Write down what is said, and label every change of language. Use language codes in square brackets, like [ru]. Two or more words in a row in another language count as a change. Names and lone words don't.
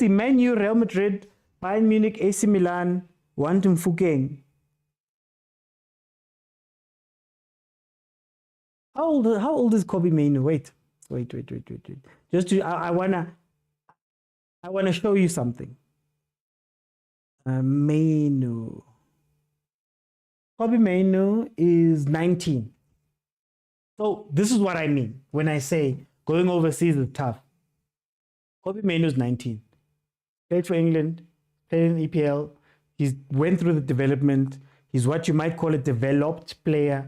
[en] Man U, Real Madrid, Bayern Munich, AC Milan, want Mfukeng. How old is Kobe Mainoo? Wait. Just to, I wanna show you something. Mainoo. Kobe Mainoo is 19. So this is what I mean when I say going overseas is tough. Kobe Mainoo is 19. Played for England, played in EPL. He's went through the development. He's what you might call a developed player.